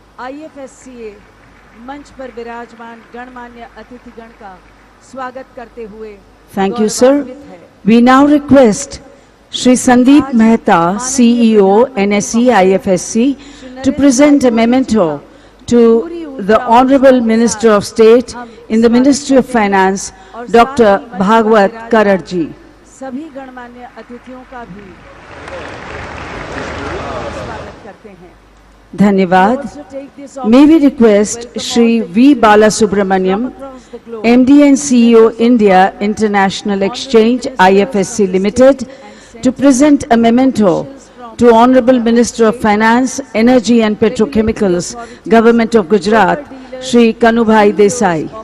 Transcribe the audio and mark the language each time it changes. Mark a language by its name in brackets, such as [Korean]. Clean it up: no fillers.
[Hindi] IFSCA मंच पर विराजमान गणमान्य अतिथिगण का स्वागत करते हुए [English] Thank you, sir. We now request Shri Sandeep Mehta, CEO, NSE IFSC, to present a memento to the Honorable Minister of State in the Ministry of Finance, Dr. Bhagwat Karar ji. [Hindi] सभी गणमान्य अतिथियों का भी स्वागत करते हैं. [English] धन्यवाद. May we request Shri V. Balasubramaniam, MD and CEO, India International Exchange, IFSC Limited, to present a memento to Honorable Minister of Finance, Energy and Petrochemicals, Government of Gujarat, Shri Kanubhai Desai.